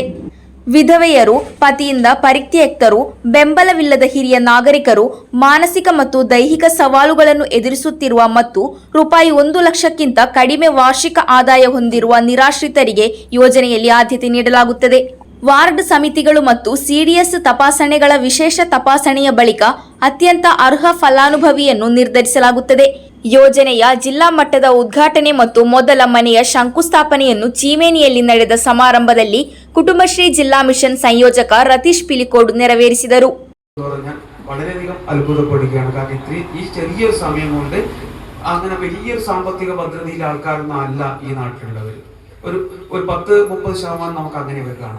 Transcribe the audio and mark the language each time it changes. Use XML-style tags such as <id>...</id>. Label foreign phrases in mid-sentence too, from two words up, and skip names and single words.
<kn>ವಿಧವೆಯರು, ಪತಿಯಿಂದ ಪರಿತ್ಯಕ್ತರು, ಬೆಂಬಲವಿಲ್ಲದ ಹಿರಿಯ ನಾಗರಿಕರು, ಮಾನಸಿಕ ಮತ್ತು ದೈಹಿಕ ಸವಾಲುಗಳನ್ನು ಎದುರಿಸುತ್ತಿರುವ ಮತ್ತು ರೂಪಾಯಿ 1 ಲಕ್ಷಕ್ಕಿಂತ ಕಡಿಮೆ ವಾರ್ಷಿಕ ಆದಾಯ ಹೊಂದಿರುವ ನಿರಾಶ್ರಿತರಿಗೆ ಯೋಜನೆಯಲ್ಲಿ ಆದ್ಯತೆ ನೀಡಲಾಗುತ್ತದೆ. ವಾರ್ಡ್ ಸಮಿತಿಗಳು ಮತ್ತು ಸಿಡಿಎಸ್ ತಪಾಸಣೆಗಳ ವಿಶೇಷ ತಪಾಸಣೆಯ ಬಳಿಕ ಅತ್ಯಂತ ಅರ್ಹ ಫಲಾನುಭವಿಯನ್ನು ನಿರ್ಧರಿಸಲಾಗುತ್ತದೆ. ಯೋಜನೆಯ ಜಿಲ್ಲಾ ಮಟ್ಟದ ಉದ್ಘಾಟನೆ ಮತ್ತು ಮೊದಲ ಮನೆಯ ಶಂಕುಸ್ಥಾಪನೆಯನ್ನು ಚೀಮೇನಿಯಲ್ಲಿ ನಡೆದ ಸಮಾರಂಭದಲ್ಲಿ ಕುಟುಂಬಶ್ರೀ ಜಿಲ್ಲಾ ಮಿಷನ್ ಸಂಯೋಜಕ ರತೀಶ್ ಪಿಲಿಕೋಡ್ ನೆರವೇರಿಸಿದರು.</kn> <ml>വളരെയധികം അത്ഭുതപ്പെടുകയാണ്. കാരണം ഈ ചെറിയൊരു സമയം കൊണ്ട് അങ്ങനെ വലിയൊരു സാമ്പത്തിക ഭദ്രതയിലെ ആൾക്കാരൊന്നും അല്ല ഈ നാട്ടിലുള്ളവർ. ഒരു 10-30% നമുക്ക് അങ്ങനെ കാണാം.</ml>